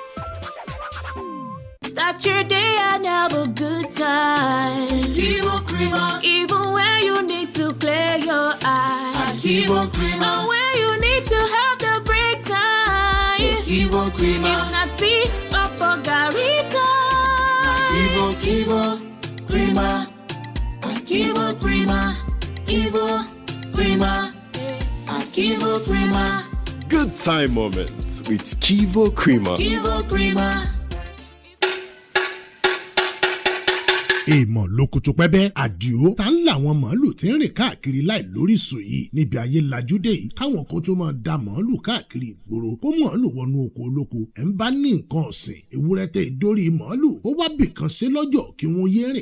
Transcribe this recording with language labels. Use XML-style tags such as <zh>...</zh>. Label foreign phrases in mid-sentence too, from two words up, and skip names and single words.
<en>Start your day and have a good time. Kivo Creamer. Even when you need to clear your eyes. Kivo Creamer. And when you need to have the break time. Kivo Creamer. If not tea, Papa Garita. Kivo Creamer. Kivo Creamer. Kivo Creamer. Kivo Creamer. Good time moments with Kivo Creamer. Kivo Creamer.</en> <yo>èèmọ̀ lókùtù pẹ́bẹ́ àdìo tá ń làwọn màálù tí ń rìn káàkiri láì lóríṣìí yìí níbi ayé lajúdé yìí káwọn kan tó máa da màálù káàkiri ìgboro kó màálù wọnú oko olóko ẹ̀ ń bá ní nǹkan ọ̀sìn ewúrẹ́ tẹ ìdórí màálù ó wá bìkan ṣe lọ́jọ́ kí wọ́n yé rìn</yo>